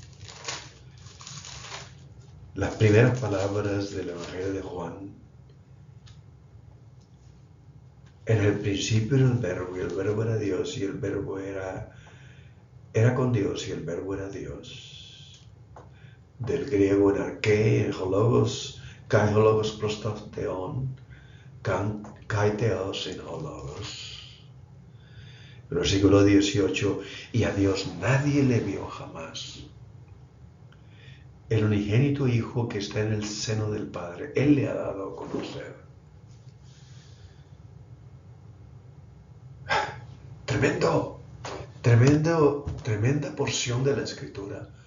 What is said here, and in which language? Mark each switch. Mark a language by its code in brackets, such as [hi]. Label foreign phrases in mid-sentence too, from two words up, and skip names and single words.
[es] Las primeras palabras del Evangelio de Juan. En el principio era el verbo, y el verbo era Dios, y el verbo era con Dios, y el verbo era Dios. Del griego [el] ἐν ἀρχῇ, ἦν ὁ λόγος, καὶ ὁ λόγος πρὸς τὸν θεόν, καὶ θεὸς ἦν ὁ λόγος. [es] Versículo 18, y a Dios nadie le vio jamás. El unigénito Hijo que está en el seno del Padre, Él le ha dado a conocer. Tremenda porción de la Escritura.